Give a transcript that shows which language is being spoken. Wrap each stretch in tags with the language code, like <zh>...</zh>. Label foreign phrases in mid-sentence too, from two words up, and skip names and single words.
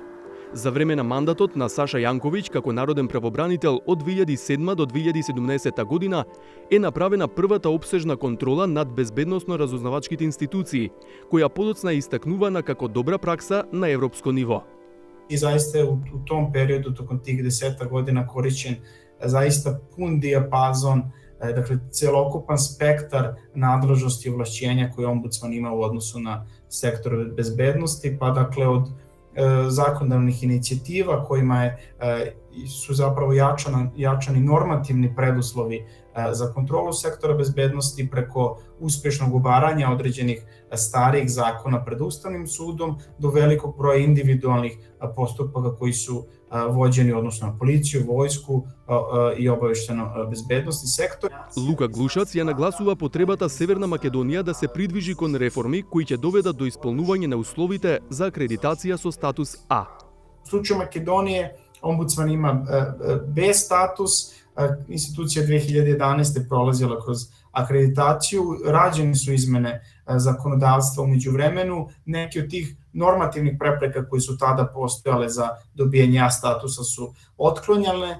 <mk>За време на мандатот на Саша Јанковиќ како народен правобранител од 2007 до 2017 година е направена првата опсежна контрола над безбедносно-разузнавачките институции, која подоцна е истакнувана како добра пракса на европско ниво.</mk> <sr>И заista u tom periodu, tokom tih 10 godina, korišćen zaista pun dijapazon, dakle celokupan spektar nadležnosti i ovlašćenja koje ombudsman ima u odnosu na sektor bezbednosti, pa dakle od zakonodavnih inicijativa kojima su zapravo jačani normativni preduslovi za kontrolu sektora bezbednosti preko uspešnog ubaranja određenih starijih zakona pred Ustavnim sudom do velikog broja individualnih postupaka koji su vođeni odnosno na policiju, vojsku i obavešteno bezbednosni sektor.</sr> <mk>Лука Глушац ја нагласува потребата Северна Македонија да се придвижи кон реформи кои ќе доведат до исполнување на условите за акредитација со статус А.</mk> <sr>U slučaju Makedonije ombudsman ima B status, institucija 2011. prolazila kroz akreditaciju, rađene su izmene zakonodavstva umeđu vremenu, neki od tih normativnih prepreka koji su tada postojale za dobijanje A statusa su otklonjane.</sr>